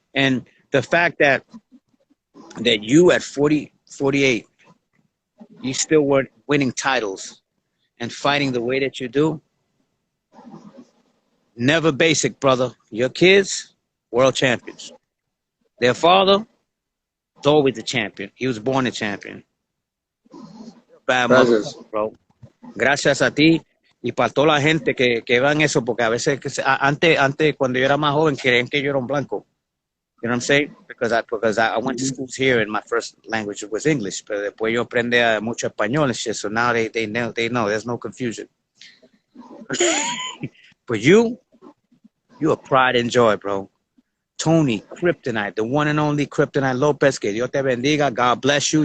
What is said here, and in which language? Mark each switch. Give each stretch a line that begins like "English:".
English: And the fact that you at 48, you still weren't winning titles and fighting the way that you do. Never basic, brother. Your kids, world champions. Their father, is always a champion. He was born a champion. Bad motherfucker, bro.
Spanish: Gracias a ti y para toda la gente que vean eso, porque a veces, antes, cuando yo era más joven, creían que yo era un blanco.
English: You know what I'm saying? Because I went to schools here and my first language was English.
Spanish: Pero después yo aprendí mucho español
English: and shit. So now they know there's no confusion. But you are pride and joy, bro. Tony Kryptonite, the one and only Kryptonite Lopez.
Spanish: Que Dios te bendiga.
English: God bless you.